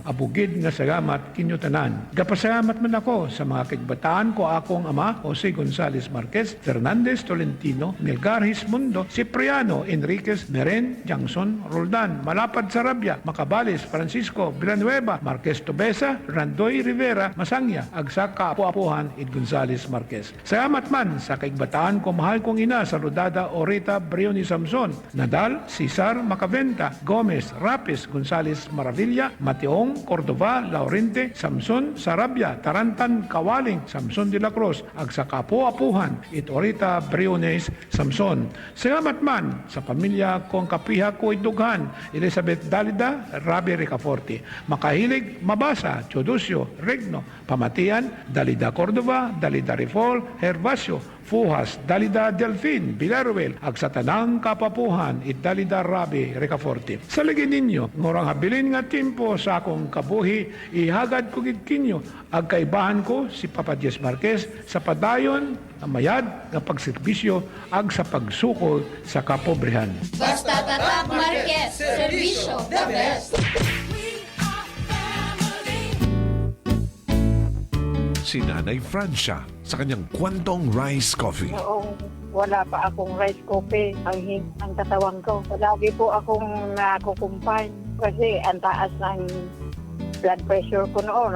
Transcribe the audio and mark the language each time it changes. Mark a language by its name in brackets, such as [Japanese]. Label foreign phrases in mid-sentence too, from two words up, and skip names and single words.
[Aklanon] Abugid nga salamat kinyo tanan. Gapasalamat man ako sa mga kigbataan ko akong ama Jose Gonzales Marquez, Fernandez Tolentino, Melgar Hismundo, Cipriano Enriquez, Meren Jangson Roldan, Malapad Sarabia, Macabales Francisco Villanueva, Marquez Tobesa, Randoy Rivera, Masangya, ag sa kaapu-apuhan Ed Gonzales Marquez. Salamat man sa kaigbataan ko mahal kong ina sa Rodada Orita Brioni Samson, Nadal, Cesar Macaventa, Gomez, Rapis, Gonzales Maravilla, Mateong, Cordova, Laurente, Samson, Sarabia, Tarantan, Kawaling, Samson de la Cruz, ag sa kaapu-apuhan Ed Orita Briones Samson. Salamat man sa pamilya kong kapiha ko idughan, Elizabeth Dalida, Rabi Ricaforte, Makahilig, Mabasa, Chodosio, Regno, Pamatian, Dalida Cordova, Dalida Rifol, Hervasio, Fuhas, Dalida Delfin, Villaruel, ag sa tanang kapapuhan, it Dalida Rabi Ricaforte. Sa lagi ninyo, ngurang habilin nga timpo sa akong kabuhi, ihagad ko gidkinyo, ag kaibahan ko si Papa Diez Marquez sa padayon, mayad, nga pagserbisyo, ag sa pagsukol sa kapobrehan. Basta tatak Marquez, servisyo, [English] the best! [Filipino] Si Nanay Francia sa kanyang Kwantong Rice Coffee. Noong wala pa akong rice coffee, ang katawan ko. Lagi po akong nakukumpay kasi ang taas ng blood pressure ko noon.